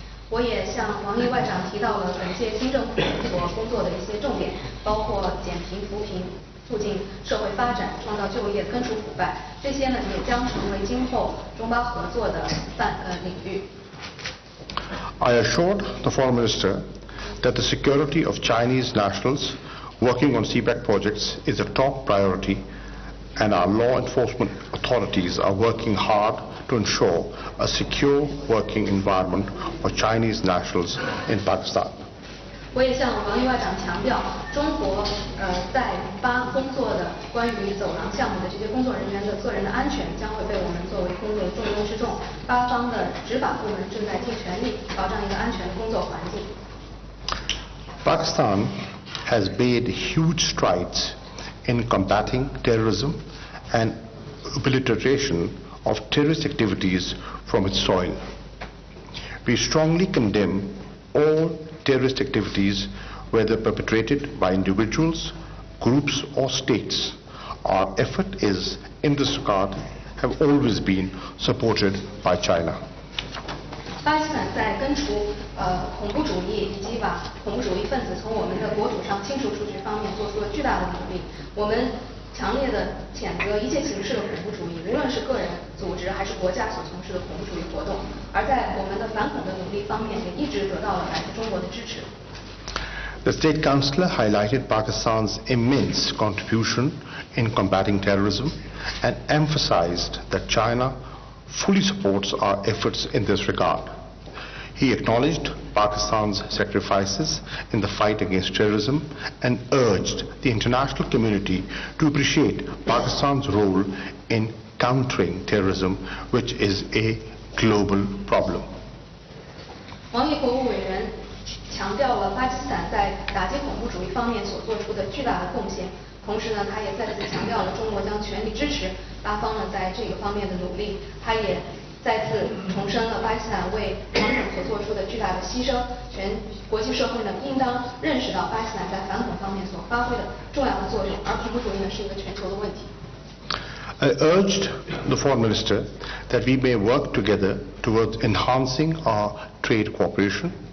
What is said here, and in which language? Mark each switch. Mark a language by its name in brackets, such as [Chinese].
[Chinese] 我也向王毅外长提到了本届新政府所工作的一些重点，包括减贫扶贫、促进社会发展、创造就业、根除腐败，这些呢也将成为今后中巴合作的领域。 [English] I assured the Foreign Minister that the security of Chinese nationals working on CPEC projects is a top priority, and our law enforcement authorities are working hard to ensure a secure working environment for Chinese nationals in Pakistan. [Chinese] 我也向王毅外长强调，中国在巴工作的关于走廊项目的这些工作人员的个人的安全将会被我们作为工作的重中之重。巴方的执法部门正在尽全力保障一个安全的工作环境。 [English] Pakistan has made huge strides in combating terrorism and obliteration of terrorist activities from its soil. We strongly condemn all terrorist activities, whether perpetrated by individuals, groups or states. Our effort is, in this regard, have always been supported by China. [Chinese] 巴基斯坦在根除恐怖主义以及把恐怖主义分子从我们的国土上清除出去方面做出了巨大的努力。我们强烈的谴责一切形式的恐怖主义，无论是个人、组织还是国家所从事的恐怖主义活动。而在我们的反恐的努力方面，也一直得到了来自中国的支持。 [English] The State Councillor highlighted Pakistan's immense contribution in combating terrorism and emphasized that China fully supports our efforts in this regard. He acknowledged Pakistan's sacrifices in the fight against terrorism and urged the international community to appreciate Pakistan's role in countering terrorism, which is a global problem. [Chinese] 王毅国务委员强调了巴基斯坦在打击恐怖主义方面所做出的巨大的贡献，同时呢，他也再次强调了中国将全力支持巴方呢在这个方面的努力。他也再次重申了巴基斯坦为反恐所做出的巨大的牺牲，全国际社会呢应当认识到巴基斯坦在反恐方面所发挥的重要的作用，而恐怖主义呢是一个全球的问题。 [English] I urged the Foreign Minister that we may work together towards enhancing our trade cooperation.